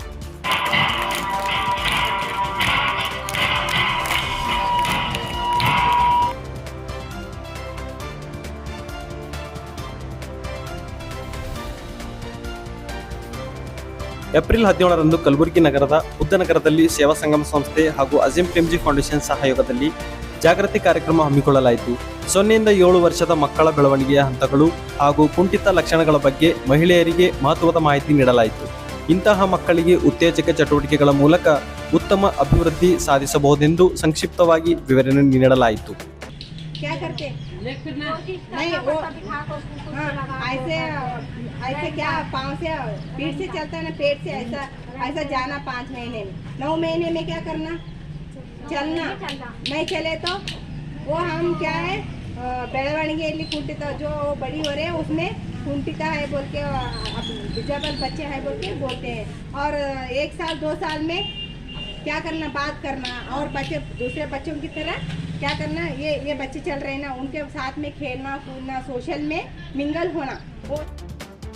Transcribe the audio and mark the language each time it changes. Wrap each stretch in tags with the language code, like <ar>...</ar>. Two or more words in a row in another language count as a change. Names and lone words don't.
<kn>ಏಪ್ರಿಲ್ 17ರಂದು ಕಲಬುರಗಿ ನಗರದ ಬುದ್ಧನಗರದಲ್ಲಿ ಸೇವಾ ಸಂಗಮ ಸಂಸ್ಥೆ ಹಾಗೂ ಅಜೀಂ ಪ್ರೇಮ್ಜಿ ಫೌಂಡೇಶನ್ ಸಹಯೋಗದಲ್ಲಿ ಜಾಗೃತಿ ಕಾರ್ಯಕ್ರಮ ಹಮ್ಮಿಕೊಳ್ಳಲಾಯಿತು. 0ಯಿಂದ 7 ವರ್ಷದ ಮಕ್ಕಳ ಬೆಳವಣಿಗೆಯ ಹಂತಗಳು ಹಾಗೂ ಕುಂಠಿತ ಲಕ್ಷಣಗಳ ಬಗ್ಗೆ ಮಹಿಳೆಯರಿಗೆ ಮಹತ್ವದ ಮಾಹಿತಿ ನೀಡಲಾಯಿತು. ಇಂತಹ ಮಕ್ಕಳಿಗೆ ಉತ್ತೇಜಕ ಚಟುವಟಿಕೆಗಳ ಮೂಲಕ ಉತ್ತಮ ಅಭಿವೃದ್ಧಿ ಸಾಧಿಸಬಹುದೆಂದು ಸಂಕ್ಷಿಪ್ತವಾಗಿ ವಿವರಣೆ ನೀಡಲಾಯಿತು.</kn> <hi>क्या करते नहीं वो ऐसे ऐसे क्या पाँव से पीठ से चलता है ना, पेट से ऐसा ऐसा जाना 5 महीने में, 9 महीने में क्या करना, चलना. नहीं चले तो वो हम क्या है</hi> <kn>ಬೆಳವಣಿಗೆಯಲ್ಲಿ ಕುಂಠಿತ</kn> <hi>जो बड़ी हो रहे हैं उसमें कुंठिता है बोल के डिजेबल बच्चे हैं बोल के बोलते हैं. और 1 साल 2 साल में क्या करना, बात करना और बच्चे दूसरे बच्चों की तरह क्या करना, ये बच्चे चल रहे हैं ना उनके साथ में खेलना कूदना, सोशल में मिंगल होना.</hi>